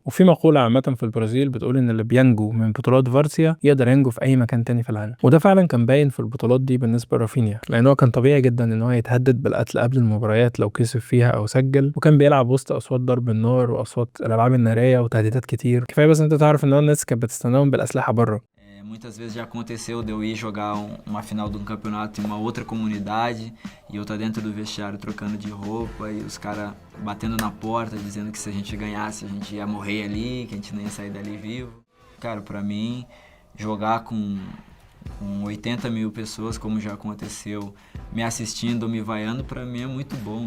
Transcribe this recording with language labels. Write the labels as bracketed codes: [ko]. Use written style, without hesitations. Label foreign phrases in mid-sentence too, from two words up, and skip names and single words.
[ar] وفي مقولة عامة في البرازيل بتقول إن اللي بينجو من بطولات فارسيا يقدر ينجو في أي مكان تاني في العالم. وده فعلا كان باين في البطولات دي بالنسبة لرافينيا، لأنه كان طبيعي جدا إن هو يتهدد بالقتل قبل المباريات لو كسب فيها أو سجل، وكان بيلعب وسط أصوات ضرب النار وأصوات الألعاب النارية وتهديدات كتير. كفاية بس أنت تعرف إن الناس كانت بتستناهم بالأسلحة بره. [pt] Muitas vezes já aconteceu de eu ir jogar uma final de um campeonato em uma outra comunidade e eu tá dentro do vestiário trocando de roupa e os caras batendo na porta dizendo que se a gente ganhasse a gente ia morrer ali, que a gente não ia sair dali vivo. Cara, pra mim, jogar com 80 mil pessoas, como já aconteceu, me assistindo, me vaiando, pra mim é muito bom.